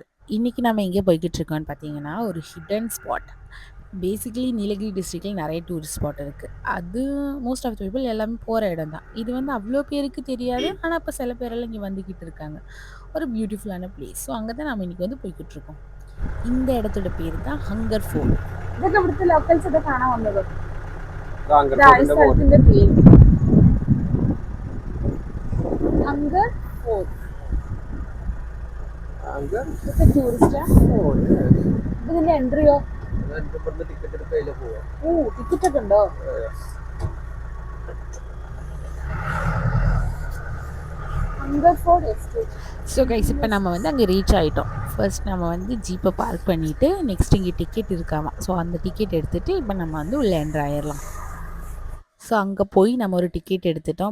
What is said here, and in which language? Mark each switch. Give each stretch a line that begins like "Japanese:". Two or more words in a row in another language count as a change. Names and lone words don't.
Tamil: இன்றைக்கி நம்ம எங்கே போய்கிட்டு இருக்கோம்னு பார்த்தீங்கன்னா, ஒரு
English: hidden spot.
Tamil: பேசிக்கலி நீலகிரி டிஸ்ட்ரிக்டில் நிறைய
English: tourist spot
Tamil: இருக்குது. அது
English: most of the people
Tamil: எல்லாமே போகிற இடம் தான். இது வந்து அவ்வளோ பேருக்கு தெரியாது, ஆனால் இப்போ சில பேரெல்லாம் இங்கே வந்துக்கிட்டு இருக்காங்க. ஒரு பியூட்டிஃபுல்லான பிளேஸ். ஸோ அங்கே தான் நம்ம இன்றைக்கி வந்து போய்கிட்டு இருக்கோம். இந்த இடத்தோட பேர் தான் ഹങ്കർ ഫോർട്ട്.
Malayalam: ഇതൊക്കെ ഇവിടുത്തെ ലോക്കൽസ് ഒക്കെ കാണാൻ വന്നത്. സ്ഥലത്തിൻ്റെ പേര് ഹങ്കർ ഫോർട്ട്. ടൂറിസ്റ്റാ? ഇതിന്റെ എൻട്രിയോ? ടിക്കറ്റ് ഒക്കെ ഉണ്ടോ?
English: so guys,
Tamil: இப்போ நம்ம வந்து அங்கே ரீச் ஆகிட்டோம். ஃபர்ஸ்ட் நம்ம வந்து ஜீப்பை பார்க் பண்ணிவிட்டு நெக்ஸ்ட் இங்கே டிக்கெட் இருக்காமா. ஸோ அந்த டிக்கெட் எடுத்துகிட்டு இப்போ நம்ம வந்து உள்ளே என்ட்ரு ஆயிடலாம். ஸோ அங்கே போய் நம்ம ஒரு டிக்கெட் எடுத்துட்டோம்.